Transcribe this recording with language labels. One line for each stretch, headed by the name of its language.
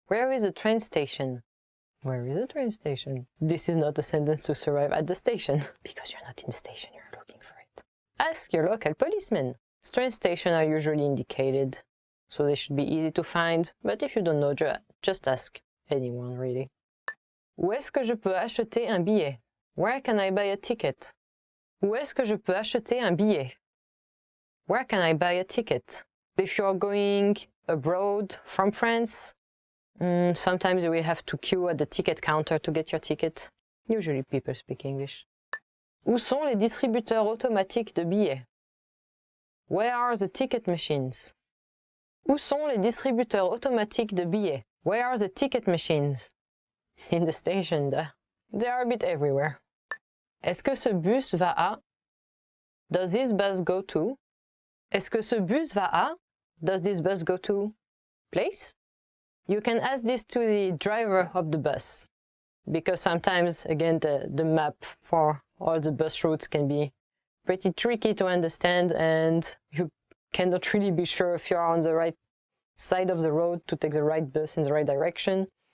English: Where is the train station? Where is the train station? This is not a sentence to survive at the station, because you're not in the station, you're looking for it. Ask your local policeman. Train stations are usually indicated, so they should be easy to find, but if you don't know, just ask anyone, really.
French: Où est-ce que je peux acheter un billet?
English: Where can I buy a ticket?
French: Où est-ce que je peux acheter un billet?
English: Where can I buy a ticket? If you're going abroad from France, sometimes you will have to queue at the ticket counter to get your ticket. Usually people speak English.
French: Où sont les distributeurs automatiques de billets?
English: Where are the ticket machines?
French: Où sont les distributeurs automatiques de billets?
English: Where are the ticket machines? In the station, they are a bit everywhere.
French: Est-ce que ce bus va à?
English: Does this bus go to?
French: Est-ce que ce bus va à?
English: Does this bus go to? Place? You can ask this to the driver of the bus, because sometimes, again, the map for all the bus routes can be pretty tricky to understand, and you cannot really be sure if you're on the right side of the road to take the right bus in the right direction.